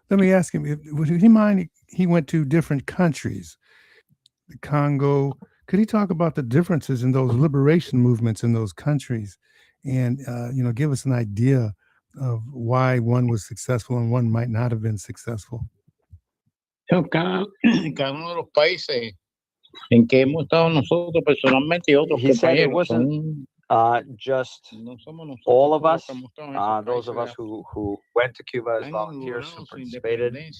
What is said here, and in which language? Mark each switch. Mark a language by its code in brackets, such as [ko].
[en] Let me ask him, would he mind, he went to different countries, the Congo. Could he talk about the differences in those liberation movements in those countries, and give us an idea of why one was successful and one might not have been successful? [es] Cada uno de los países en que hemos estado nosotros personalmente y otros [en] He said it [es] compañeros. [en] wasn't just all of us, those of us who went to Cuba as volunteers who participated.